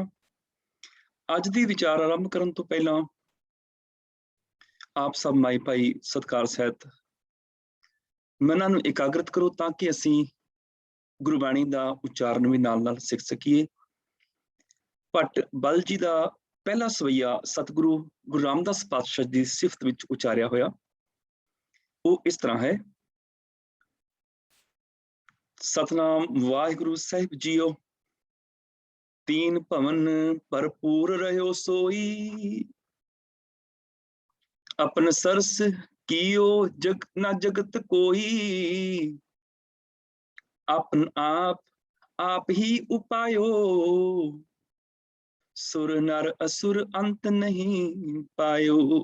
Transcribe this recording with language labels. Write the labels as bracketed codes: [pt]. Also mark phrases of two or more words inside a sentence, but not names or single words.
[pa] ਅੱਜ ਦੀ ਵਿਚਾਰ ਆਰੰਭ ਕਰਨ ਤੋਂ ਪਹਿਲਾਂ ਆਪ ਸਭ ਮਾਈ ਭਾਈ ਸਤਿਕਾਰ ਸਹਿਤ ਮਨਾਂ ਨੂੰ ਇਕਾਗਰਤ ਕਰੋ ਤਾਂ ਕਿ ਅਸੀਂ ਗੁਰਬਾਣੀ ਦਾ ਉਚਾਰਨ ਵੀ ਨਾਲ ਨਾਲ ਸਿੱਖ ਸਕੀਏ। ਭੱਟ ਬਲ ਜੀ ਦਾ ਪਹਿਲਾ ਸਵਈਆ ਸਤਿਗੁਰੂ ਗੁਰੂ ਰਾਮਦਾਸ ਪਾਤਸ਼ਾਹ ਦੀ ਸਿਫਤ ਵਿੱਚ ਉਚਾਰਿਆ ਹੋਇਆ ਉਹ ਇਸ ਤਰ੍ਹਾਂ ਹੈ। ਸਤਨਾਮ ਵਾਹਿਗੁਰੂ ਸਾਹਿਬ ਜੀਓ, [hi] तीन भवन भरपूर रहो सोई, अपन सरस कियो जग ना जगत कोई, अपन आप ही उपायो, सुर नर असुर अंत नहीं पायो।